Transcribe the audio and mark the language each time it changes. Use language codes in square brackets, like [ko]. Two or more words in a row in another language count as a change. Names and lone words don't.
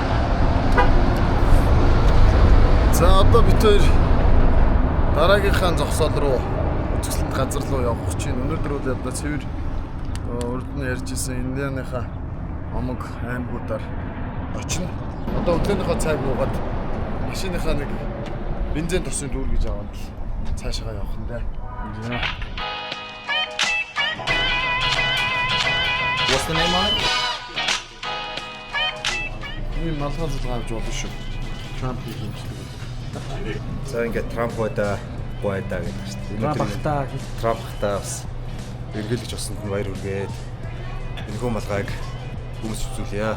[mn] За одоо бид хоёр дараагийнхаа зогсоол руу үзэсгэлэнт газар руу явах гэж байна. Өнөөдөр бол одоо цэвэр урд нь ярьж исэн Индианыхаа омог аймагуудаар очино. Одоо өглөөнийхөө цайг уугаад машиныхаа нэг бензин тосын дүүр гэж аваад цаашаа явах нь дээ. [en] What's the name on it? [mn] Энэ малгай авч болно шүү. Трамп юм шиг. За ингээд Трамп байдаа гэдэг шүү дээ. Трамптай бас эргэлж болсон хүн баяр хүргээд энэхүү малгайг хүмүүс үзүүлье.